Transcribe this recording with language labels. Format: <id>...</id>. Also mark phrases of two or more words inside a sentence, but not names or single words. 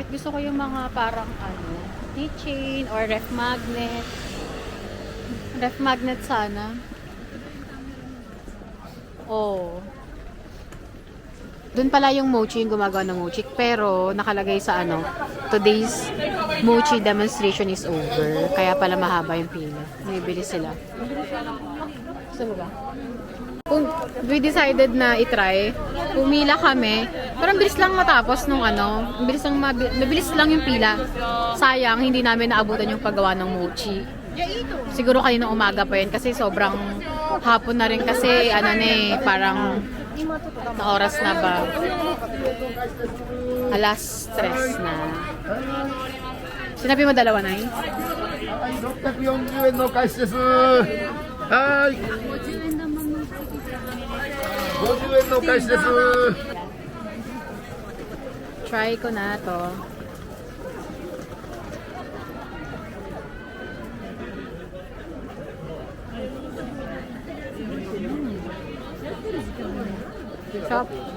<tl>Gusto ko yung mga parang ano,</tl> <en>keychain or ref magnet. Ref magnet</en> <tl>sana. Oh. Doon pala yung mochi, yung gumagawa ng mochi. Pero nakalagay sa ano,</tl> <en>today's mochi demonstration is over.</en> <tl>Kaya pala mahaba yung pila. Bibili sila. Gusto mo ba? Kung</tl> <en>we decided</en> <tl>na itry, pumila kami. Parang bilis lang matapos nung ano, mabilis lang yung pila. Sayang, hindi namin naabutan yung paggawa ng mochi. Siguro kanina umaga pa yun kasi sobrang hapon na rin kasi ano na eh, parang na oras na ba? Alas 3 na. Sinabi mo dalawa na eh?</tl> <ja>640円の開始です。はい。50円の開始です。</ja> <tl>Try ko na to. Sarap.</tl>